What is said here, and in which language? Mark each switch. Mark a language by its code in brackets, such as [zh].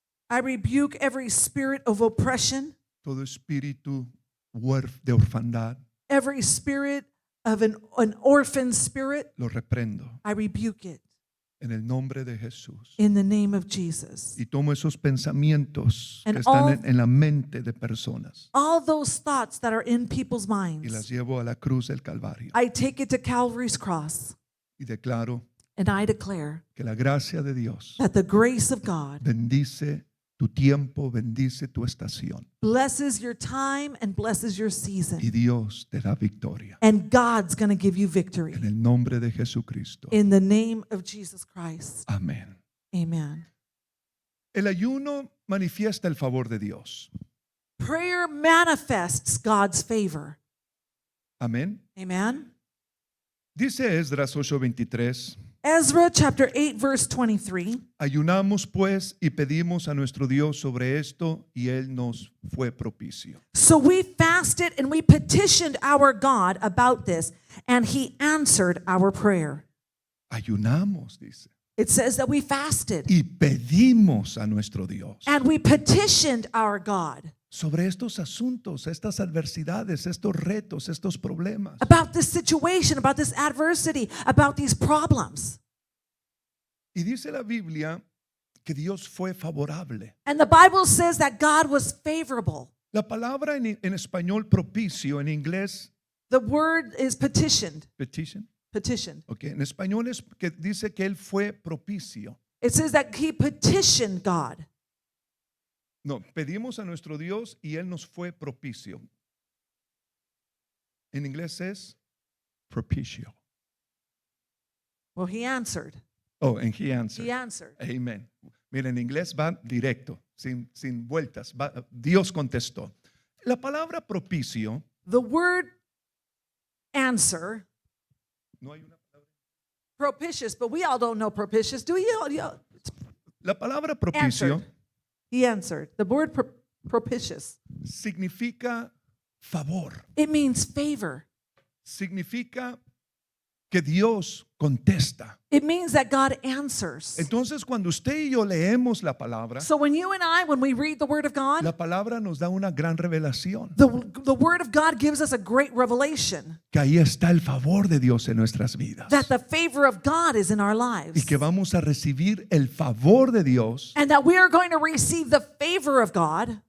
[en] I rebuke every spirit of oppression, [es] todo espíritu de orfandad. [en] every spirit of an orphan spirit. [es] Lo reprendo [en] I rebuke it [es] en el nombre de Jesús. [en] in the name of Jesus. [es] Y tomo esos pensamientos que [en] And [es] están [en] all- [es] en la mente de personas [en] All those thoughts that are in people's [es] y las [en] minds, [es] llevo a la cruz del Calvario. [en] I take it to Calvary's cross, [es] Y declaro [en] and I declare [es] que la gracia de Dios [en] that the grace of God [es] bendice tu tiempo, bendice tu estación. [en] blesses your time and blesses your [es] Y [en] season. [es] Dios te da victoria. [en] And God's going to give you victory [es] En el nombre de Jesucristo. [en] in the name of Jesus Christ. [es] Amén. [en] Amen. [es] El ayuno manifiesta el favor de Dios. [en] Prayer manifests God's favor. [es] Amén. [en] Amen. [es] Dice Esdras 8:23. [en] Ezra chapter 8 verse 23. [es] Ayunamos pues y pedimos a nuestro Dios sobre esto y Él nos fue propicio. [en] So we fasted and we petitioned our God about this, and he answered our prayer. [es] Ayunamos, dice. [en] It says that we fasted [es] Y pedimos a nuestro Dios [en] and we petitioned our God [es] sobre estos asuntos, estas adversidades, estos retos, estos problemas. [en] about this situation, about this adversity, about these problems. [es] Y dice la Biblia que Dios fue favorable. [en] And the Bible says that God was favorable. [es] La palabra en español propicio, en inglés [en] The word is petitioned. petition. Petitioned. [es] Okay, en español es que dice que Él fue propicio. [en] It says that he petitioned God. [es] No, pedimos a nuestro Dios y Él nos fue propicio. En inglés es propicio. [en] Well, he answered. Oh, and He answered. He answered. Amen. [es] Mira, en inglés va directo, sin vueltas. Dios contestó. La palabra propicio, [en] The word answer, [es] no hay una palabra. [en] propitious, but we all don't know propitious, do you? [es] La palabra propicio [en] Answered. He answered. The word propitious, [es] significa favor. [en] it means favor. [es] Significa que Dios contesta. [en] It means that God answers. [es] Entonces, cuando usted y yo leemos la palabra, [en] So when you and I, when we read the word of God, [es] la palabra nos da una gran revelación. [en] the word of God gives us a great revelation [es] Que ahí está el favor de Dios en nuestras vidas. [en] that the favor of God is in our [es] Y [en] lives. [es] que vamos a recibir el favor de Dios [en] And that we are going to receive the favor of God